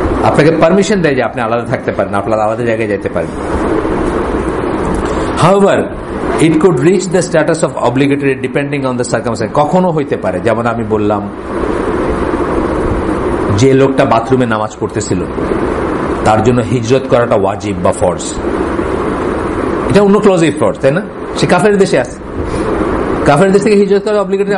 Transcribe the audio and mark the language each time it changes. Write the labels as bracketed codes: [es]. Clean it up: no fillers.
[bn] আপনাকে পারমিশন দেয় যে আপনি আলাদা থাকতে পারেন, আপনার আলাদা জায়গায় যেতে পারেন। [en] However, it could reach the status of obligatory depending on the circumstance. [bn] কখনো হইতে পারে, যেমন আমি বললাম যে লোকটা বাথরুমে নামাজ পড়তেছিল তার জন্য হিজরত করাটা ওয়াজিব বা ফরজ, এটা অন্য ক্লজে ফরজ, তাই না? সে কাফের দেশে আছে, কাফের দেশ থেকে হিজরত করা অব্লিগেটরি।